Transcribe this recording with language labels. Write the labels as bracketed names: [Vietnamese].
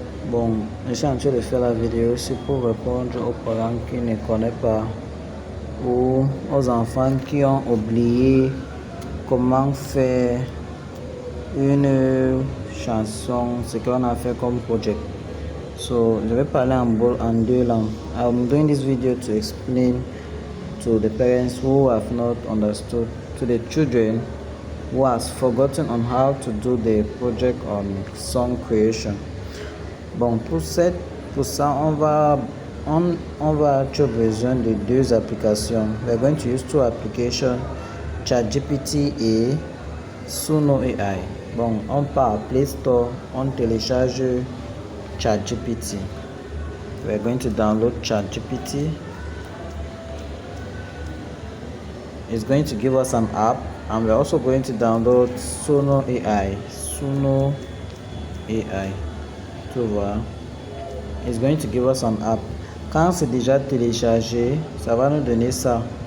[French] Bon, je suis en train de faire la vidéo, c'est pour répondre aux parents qui ne connaissent pas ou aux enfants qui ont oublié comment faire une chanson, ce qu'on a fait comme projet. So, je vais parler en deux langues. [English] I'm doing this video to explain to the parents who have not understood, to the children who has forgotten on how to do the project on song creation. [French] Bon, pour ça, on va avoir besoin de deux applications. [English] We're going to use two applications, ChatGPT et Suno AI. [French] Bon, on part à Play Store, on télécharge ChatGPT. [English] We're going to download ChatGPT. It's going to give us an app, and we're also going to download Suno AI. Suno AI. [French] Tu vois, [English] it's going to give us an app. [French] Quand c'est déjà téléchargé, ça va nous donner ça.